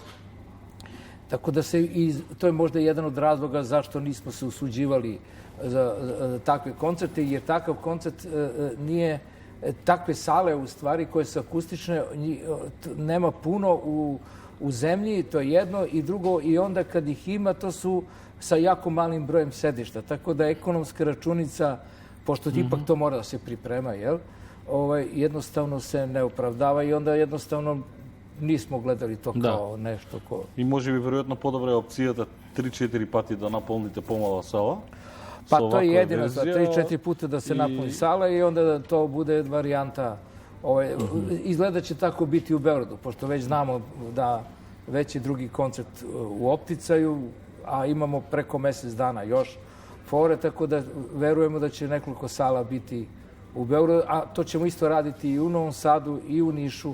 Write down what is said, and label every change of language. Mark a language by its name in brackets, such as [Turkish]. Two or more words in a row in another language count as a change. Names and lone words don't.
[Serbian] Tako da to je možda jedan od razloga zašto nismo se usuđivali za takve koncerte, jer takav koncert nije, takve sale u stvari koje su akustične, nema puno u zemlji, to je jedno, i drugo, i onda kad ih ima, to su sa jako malim brojem sedišta. Tako da ekonomska računica, pošto ipak to mora da se priprema, jednostavno se ne opravdava i onda jednostavno nismo gledali to kao nešto ko... [Macedonian] И може би веројатно подобра е опцијата 3-4 пати да наполните помала сала. [Serbian] Pa to je jedina stvar, 3-4 puta da se napuni sala i onda da to bude varijanta. Izgleda će tako biti u Beogradu, pošto već znamo da već je drugi koncert u opticaju, a imamo preko mesec dana još fore, tako da verujemo da će nekoliko sala biti u Beogradu, a to ćemo isto raditi i u Novom Sadu i u Nišu.